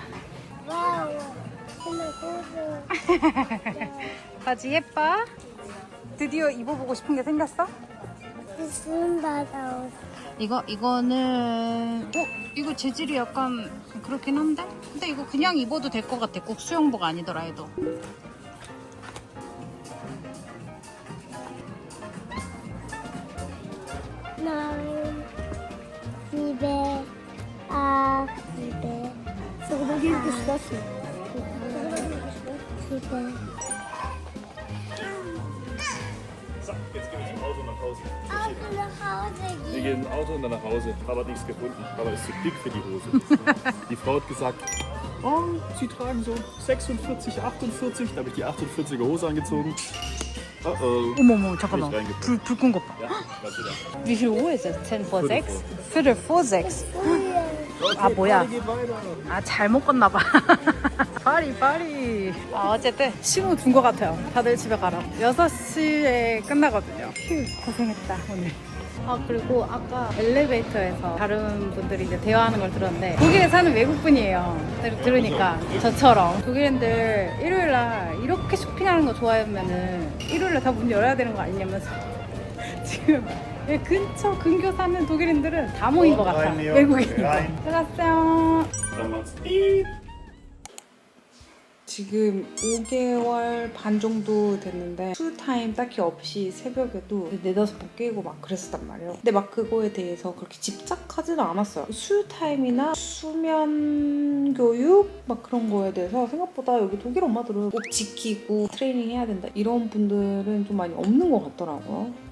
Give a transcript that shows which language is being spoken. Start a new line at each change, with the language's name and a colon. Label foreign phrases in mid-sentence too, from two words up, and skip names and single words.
Korean: 와우. 정말 고소. 바지 예뻐? 드디어 입어보고 싶은 게 생겼어? 무슨 바다 이거는 이거 재질이 약간 그렇긴 한데? 근데 이거 그냥 입어도 될 것 같아. 꼭 수영복 아니더라 해도.
German: Nein. Liebe. Liebe. So, du gehst geschlossen. Liebe. So, jetzt gehen wir zum Auto nach Hause. Auto nach Hause Wir gehen. gehen im Auto und dann nach Hause. Papa hat nichts gefunden. Papa ist zu dick für die Hose. Die Frau hat gesagt, Oh, sie tragen so 46, 48. Da habe ich die 48er Hose angezogen. Oh oh.
Korean: 어머머 잠깐만.
German: Nicht reingepackt.
Korean: 불 끈 것 봐.
German: Ja, was wieder. Wie viel Uhr ist es? 10 vor 6? Viertel Viertel vor vor 6. Okay,
Korean: 아, 뭐야.
German: Party geht weiter.
Korean: 아 잘못 껐나 봐. 파리. 아 어쨌든 신호 준 것 같아요. 다들 집에 가라고. 6시에 끝나거든요. 휴 고생했다 오늘. 아 그리고 아까 엘리베이터에서 다른 분들이 이제 대화하는 걸 들었는데 독일에 사는 외국분이에요. 들으니까 저처럼 독일인들 일요일날 이렇게 쇼핑하는 거 좋아하면은 일요일날 다 문 열어야 되는 거 아니냐면서 지금 여기 근처 근교 사는 독일인들은 다 모인 것 같아. 외국인이고. 들어갔어요.
German: Dann macht's piep.
Korean: 지금 5개월 반 정도 됐는데 수타임 딱히 없이 새벽에도 4-5번 깨고 막 그랬었단 말이에요. 근데 막 그거에 대해서 그렇게 집착하지는 않았어요. 수타임이나 수면 교육 막 그런 거에 대해서 생각보다 여기 독일 엄마들은 꼭 지키고 트레이닝 해야 된다 이런 분들은 좀 많이 없는 것 같더라고요.